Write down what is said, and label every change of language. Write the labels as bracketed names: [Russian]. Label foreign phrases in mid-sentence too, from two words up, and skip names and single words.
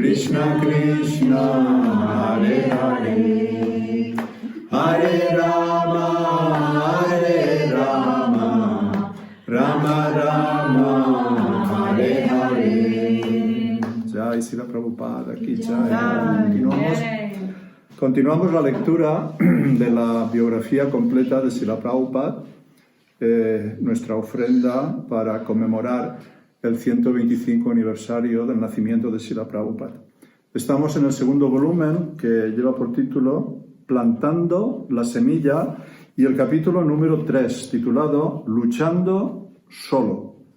[Sanskrit] Krishna Krishna, Hare Hare, Hare Rama, Rama Rama, Hare Hare. [Spanish] Jai Srila Prabhupada, aquí Jai. Continuamos la lectura de la biografía completa de Srila Prabhupada, nuestra ofrenda para conmemorar el 125 aniversario del nacimiento de Srila Prabhupada. Estamos en el segundo volumen, que lleva por título Plantando la semilla, y el capítulo número 3, titulado Luchando solo.